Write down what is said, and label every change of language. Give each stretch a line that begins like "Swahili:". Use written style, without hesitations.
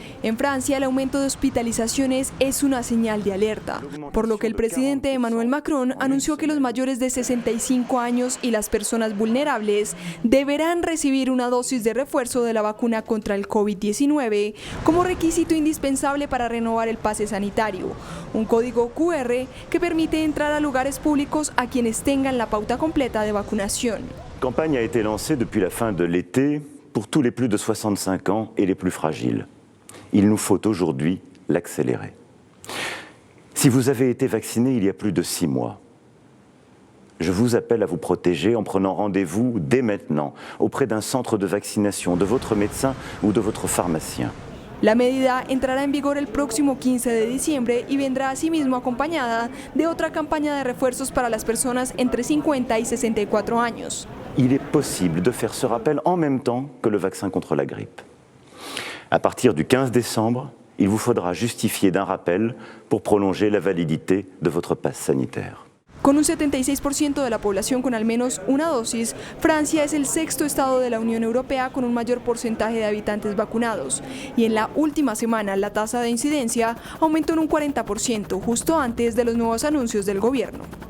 Spanish: En Francia, el aumento de hospitalizaciones es una señal de alerta, por lo que el presidente Emmanuel Macron anunció que los mayores de 65 años y las personas vulnerables deberán recibir una dosis de refuerzo de la vacuna contra el COVID-19 como requisito indispensable para renovar el pase sanitario, un código QR que permite entrar a lugares públicos a quienes tengan la pauta completa de vacunación.
French: La campagne a été lancée depuis la fin de l'été pour tous les plus de 65 ans et les plus fragiles. Il nous faut aujourd'hui l'accélérer. Si vous avez été vacciné il y a plus de 6 mois, je vous appelle à vous protéger en prenant rendez-vous dès maintenant auprès d'un centre de vaccination, de votre médecin ou de votre pharmacien.
Spanish: La medida entrará en vigor el próximo 15 de diciembre y vendrá asimismo acompañada de otra campaña de refuerzos para las personas entre 50 y 64 años.
French: Il est possible de faire ce rappel en même temps que le vaccin contre la grippe. À partir du 15 décembre, il vous faudra justifier d'un rappel pour prolonger la validité de votre passe sanitaire.
Spanish: Con un 76% de la población con al menos una dosis, Francia es el sexto estado de la Unión Europea con un mayor porcentaje de habitantes vacunados. Y en la última semana la tasa de incidencia aumentó en un 40%, justo antes de los nuevos anuncios del gobierno.